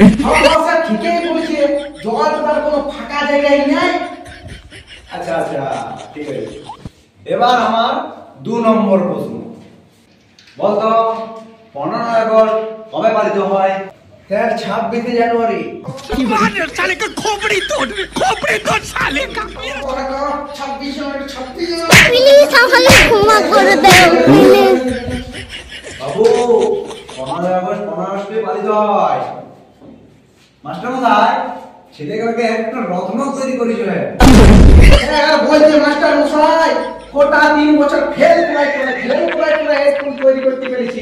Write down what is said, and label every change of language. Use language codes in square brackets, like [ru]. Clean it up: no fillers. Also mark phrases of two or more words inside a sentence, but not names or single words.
[bn] স্যার ঠিকই বলছে জল তার কোনো ফাঁকা জায়গায় নাই আচ্ছা ঠিক আছে এবার আমার 2 নম্বর প্রশ্ন বলতো 15 আগস্ট কবে পালিত হয় স্যার 26 জানুয়ারি [hi] साले का खोपड़ी तोड़ साले का [bn] 26 জানুয়ারি প্লিজ আমাকে ক্ষমা করে দাও প্লিজ বাবু 15 আগস্ট 15 আগস্টে পালিত হয় মাস্টার মশাই ছেলেগুলোকে একটা রত্ন তৈরি করেছে হ্যাঁ বলছে মাস্টার মশাই কোটা 3 বছর ফেল করে স্কুল তৈরি করতে পেরেছি